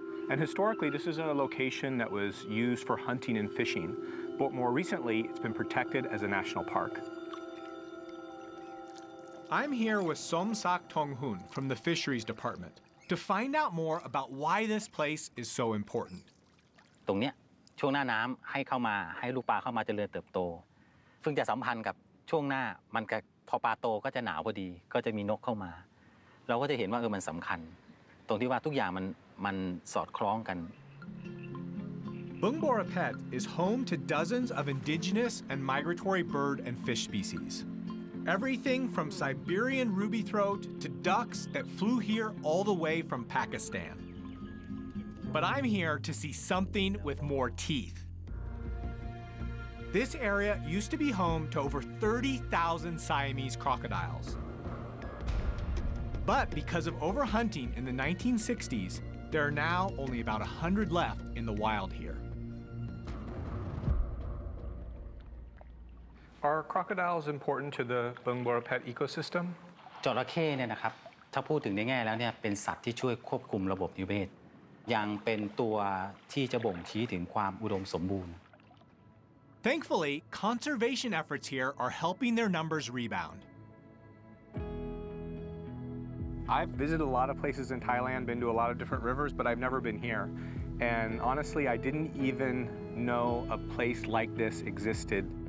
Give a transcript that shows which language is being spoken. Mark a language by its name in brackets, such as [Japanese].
[English] And historically, this is a location that was used for hunting and fishing. But more recently, it's been protected as a national park. I'm here with Somsak Tonghun from the Fisheries Department to find out more about why this place is so important. [Thai] ตรงเนี้ยช่วงหน้าน้ำให้เข้ามาให้ลูกปลาเข้ามาเจริญเติบโตซึ่งจะสัมพันธ์กับช่วงหน้ามันก็พอปลาโตก็จะหนาวพอดีก็จะมีนกเข้ามาเราก็จะเห็นว่ามันสำคัญตรงที่ว่าทุกอย่างมันสอดคล้องกัน [English] Bung Boraphet is home to dozens of indigenous and migratory bird and fish species. Everything from Siberian rubythroat to ducks that flew here all the way from Pakistan. But I'm here to see something with more teeth. This area used to be home to over 30,000 Siamese crocodiles. But because of overhunting in the 1960s, there are now only about 100 left in the wild here. Are crocodiles important to the Bung Boraphet ecosystem? [Thai] จระเข้เนี่ยนะครับถ้าพูดถึงในแง่แล้วเนี่ยเป็นสัตว์ที่ช่วยควบคุมระบบนิเวศยังเป็นตัวที่จะบ่งชี้ถึงความอุดมสมบูรณ์ [English] Thankfully, conservation efforts here are helping their numbers rebound. I've visited a lot of places in Thailand, been to a lot of different rivers, but I've never been here. And honestly, I didn't even know a place like this existed.